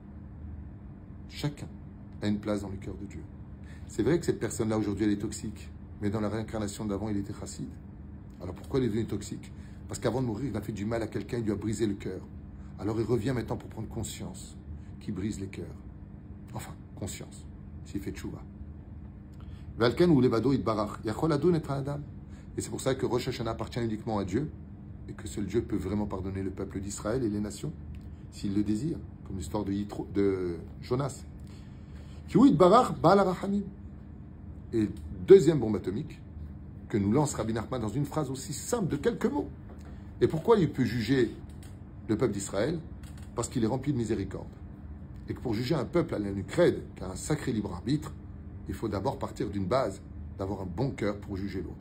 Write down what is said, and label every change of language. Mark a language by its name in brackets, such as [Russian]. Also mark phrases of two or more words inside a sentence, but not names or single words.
[French] Chacun a une place dans le cœur de Dieu. C'est vrai que cette personne-là aujourd'hui elle est toxique. Mais dans la réincarnation d'avant, il était chassid. Alors pourquoi il est devenu toxique? Parce qu'avant de mourir, il a fait du mal à quelqu'un, il lui a brisé le cœur. Alors il revient maintenant pour prendre conscience qu'il brise les cœurs. Enfin, conscience, s'il fait tchouva. [Hebrew] ולכן הוא לבדו יתברך יכול לדון את האדם. [French] Et c'est pour ça que Rosh Hashanah appartient uniquement à Dieu, et que seul Dieu peut vraiment pardonner le peuple d'Israël et les nations, s'il le désire, comme l'histoire de Jonas. [Hebrew] כי הוא יתברך בעל הרחמים. [French] Et deuxième bombe atomique que nous lance Rabbi Nachman dans une phrase aussi simple de quelques mots. Et pourquoi il peut juger le peuple d'Israël? Parce qu'il est rempli de miséricorde. Et que pour juger un peuple à la nucrède, qui a un sacré libre arbitre, il faut d'abord partir d'une base, d'avoir un bon cœur pour juger l'autre.